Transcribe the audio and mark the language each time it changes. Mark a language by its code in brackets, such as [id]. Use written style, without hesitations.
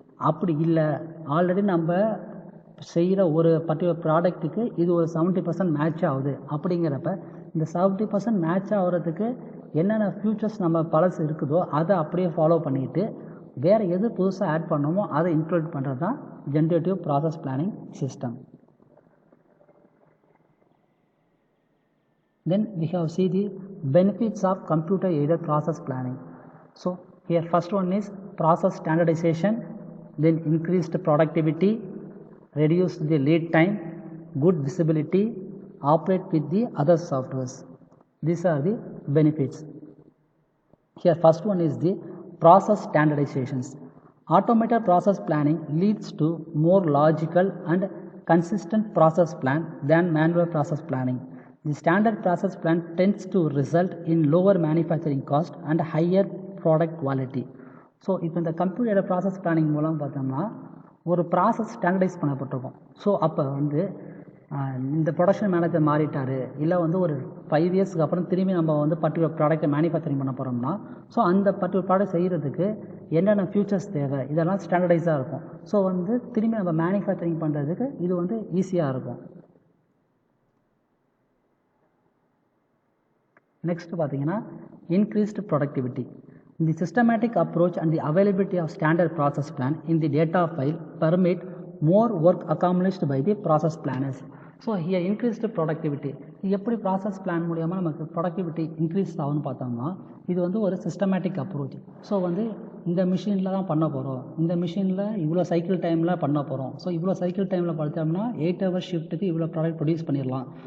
[ta] அப்படி இல்லை, ஆல்ரெடி நம்ம செய்கிற ஒரு பர்டிகுலர் ப்ராடக்ட்டுக்கு இது ஒரு 70% மேட்ச் ஆகுது அப்படிங்கிறப்ப இந்த 70% மேட்ச் ஆகிறதுக்கு என்னென்ன ஃபியூச்சர்ஸ் நம்ம பழசு இருக்குதோ அதை அப்படியே ஃபாலோ பண்ணிவிட்டு வேறு எது புதுசாக ஆட் பண்ணணுமோ அதை இன்க்ளூட் பண்ணுறது தான் generative process planning system. [en] Then we have see the benefits of computer aided process planning. So here first one is process standardization, then increased productivity, reduce the lead time, good visibility, operate with the other softwares. These are the benefits. Here first one is the process standardizations. Automated process planning leads to more logical and consistent process plan than manual process planning. The standard process plan tends to result in lower manufacturing cost and higher product quality. [ta] So இப்போ இந்த computer process planning மூலம் பார்த்தோம்னா ஒரு process standardise பண்ணப்பட்டிருக்கும். So அப்போ வந்து இந்த production manager மாறிட்டார், இல்லை வந்து ஒரு 5 இயர்ஸ்க்கு அப்புறம் திரும்பி நம்ம வந்து பர்டிகுலர் ப்ராடக்ட்டை மேனுஃபேக்சரிங் பண்ண போகிறோம்னா ஸோ அந்த பர்டிகுலர் ப்ராடக்ட் செய்கிறதுக்கு என்னென்ன ஃபியூச்சர்ஸ் தேவை இதெல்லாம் ஸ்டாண்டர்டைஸாக இருக்கும். ஸோ வந்து திரும்பி நம்ம மேனுஃபேக்சரிங் பண்ணுறதுக்கு இது வந்து ஈஸியாக இருக்கும். நெக்ஸ்ட் பார்த்தீங்கன்னா increased productivity. [en] The systematic approach and the availability of standard process plan in the data file permit more work accomplished by the process planners. So here increased productivity. [ta] எப்படி ப்ராசஸ் பிளான் மூலியமாக நமக்கு productivity increase ஆகும்னு பார்த்தோம்னா இது வந்து ஒரு systematic approach. So வந்து இந்த மிஷினில் தான் பண்ண போகிறோம், இந்த மிஷினில் இவ்வளோ சைக்கிள் டைமில் பண்ண போகிறோம். ஸோ இவ்வளோ சைக்கிள் டைமில் பார்த்தோம்னா 8 hours ஷிஃப்ட்டுக்கு இவ்வளோ ப்ராடக்ட் ப்ரொடியூஸ் பண்ணிடலாம்.